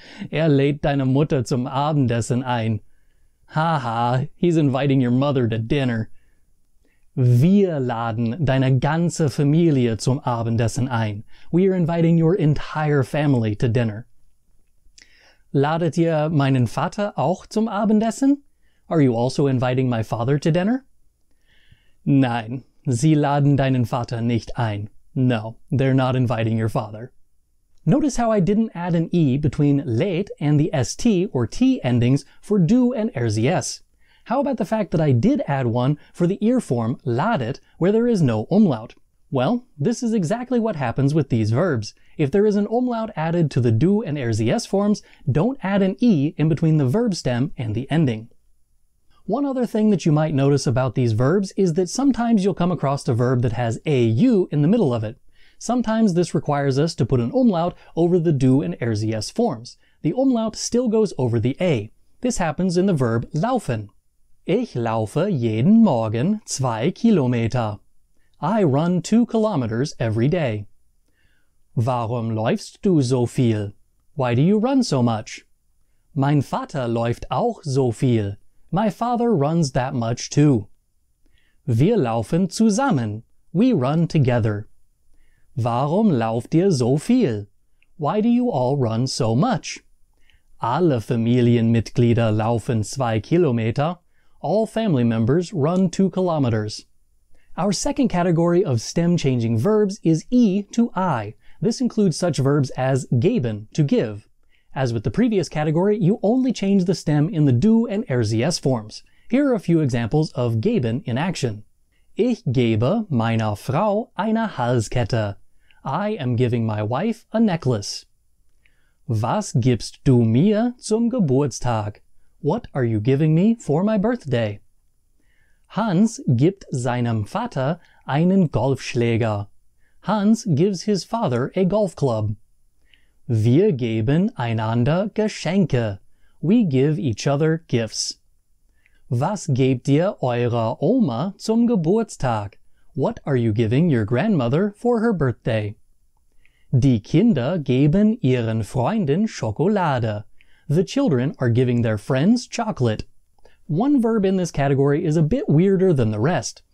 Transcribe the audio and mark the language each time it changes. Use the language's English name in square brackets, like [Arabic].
[German] lädt deine Mutter zum Abendessen ein. [English] Haha, he's inviting your mother to dinner. [German] Wir laden deine ganze Familie zum Abendessen ein. [English] We are inviting your entire family to dinner. [German] Ladet ihr meinen Vater auch zum Abendessen? [English] Are you also inviting my father to dinner? [German] Nein, sie laden deinen Vater nicht ein. [English] No, they're not inviting your father. Notice how I didn't add an E between lädt and the ST or T endings for du and RCS. How about the fact that I did add one for the ear form ladet where there is no umlaut? Well, this is exactly what happens with these verbs. If there is an umlaut added to the du and RCS forms, don't add an E in between the verb stem and the ending. One other thing that you might notice about these verbs is that sometimes you'll come across a verb that has AU in the middle of it. Sometimes this requires us to put an umlaut over the du and RCS forms. The umlaut still goes over the A. This happens in the verb laufen. [German] Ich laufe jeden Morgen 2 Kilometer. [English] I run 2 kilometers every day. [German] Warum läufst du so viel? [English] Why do you run so much? [German] Mein Vater läuft auch so viel. [English] My father runs that much too. [German] Wir laufen zusammen. [English] We run together. [German] Warum lauft ihr so viel? [English] Why do you all run so much? [German] Alle Familienmitglieder laufen 2 Kilometer. [English] All family members run 2 kilometers. Our second category of stem-changing verbs is E to I. This includes such verbs as geben, to give. As with the previous category, you only change the stem in the du and RCS forms. Here are a few examples of geben in action. [German] Ich gebe meiner Frau eine Halskette. [English] I am giving my wife a necklace. [German] Was gibst du mir zum Geburtstag? [English] What are you giving me for my birthday? [German] Hans gibt seinem Vater einen Golfschläger. [English] Hans gives his father a golf club. [German] Wir geben einander Geschenke. [English] We give each other gifts. [German] Was gebt ihr eurer Oma zum Geburtstag? [English] What are you giving your grandmother for her birthday? [German] Die Kinder geben ihren Freunden Schokolade. [English] The children are giving their friends chocolate. One verb in this category is a bit weirder than the rest.